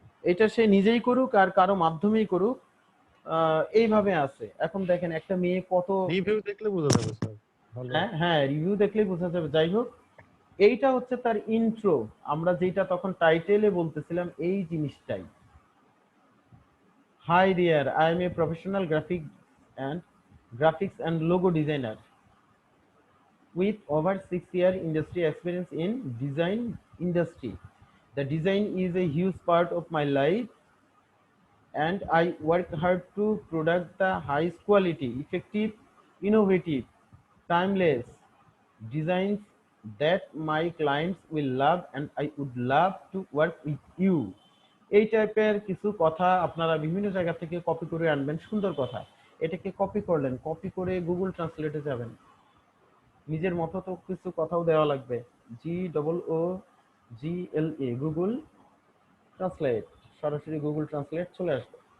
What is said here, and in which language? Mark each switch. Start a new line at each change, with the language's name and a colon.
Bangla: এটা সে নিজেই করুক আর কারো মাধ্যমেই করুক, এইভাবে আছে। এখন দেখেন একটা মেয়ে কত, রিভিউ দেখলে বোঝা যাবে স্যার ভালো। হ্যাঁ হ্যাঁ, রিভিউ দেখলেই বোঝা যাবে। যাই হোক, এইটা হচ্ছে তার ইন্ট্রো। আমরা যেটা তখন টাইটেলে বলতেছিলাম এই জিনিসটাই।
English: Hi there, I am a professional graphics and logo designer with over 6 year industry experience in design industry. The design is a huge part of my life and I work hard to produce the highest quality, effective, innovative, timeless designs that my clients will love and I would love to work with you.
Bangla: এই টাইপের কিছু কথা আপনারা বিভিন্ন জায়গা থেকে copy করে আনবেন, সুন্দর কথা। এটাকে কপি করলেন, কপি করে গুগল ট্রান্সলেটে যাবেন, নিজের মতো তো কিছু কথাও দেওয়া লাগবে। GOOGLE, গুগল ট্রান্সলেট, সরাসরি গুগল ট্রান্সলেট চলে আসবে।